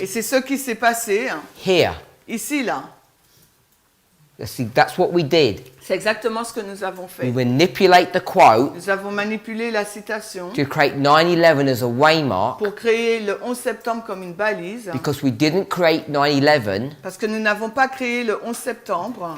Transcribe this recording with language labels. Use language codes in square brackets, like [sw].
[fr] Et c'est ce qui s'est passé [en] here. [fr] ici, là. [en] See, that's what we did. [fr] C'est exactement ce que nous avons [en] We [fr] fait. [en] manipulate the quote [fr] Nous avons manipulé la citation [en] to create 9/11 as a waymark [fr] pour créer le 11 septembre comme une balise. [en] because we didn't create 9/11 [fr] Parce que nous n'avons pas créé le 11 septembre